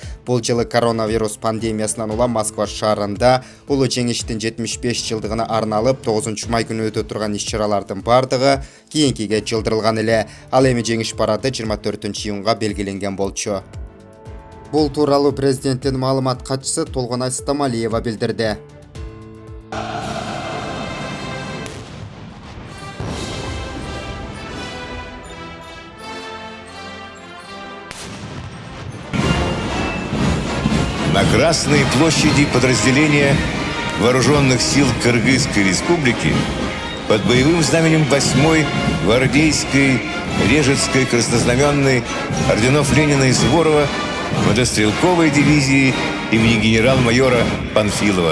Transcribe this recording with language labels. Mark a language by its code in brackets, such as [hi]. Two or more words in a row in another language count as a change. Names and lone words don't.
[ky] Бул жылы коронавирус пандемиясынан улам Москва шаарында улуу жеңиштин 75 жылдыгына арналып 9 май күнү өтө турган иш-чаралардын бардыгы кийинкиге жылдырылган эле. Ал эми жеңиш парады 24-июнга белгиленген болчу. Бул тууралуу президенттин маалымат катчысы Толгонай Стамалиева билдирди. [ru] На Красной площади подразделения Вооруженных сил Кыргызской Республики под боевым знаменем 8-й гвардейской Режецкой краснознаменной орденов Ленина и Суворова мотострелковой дивизии имени генерал-майора Панфилова.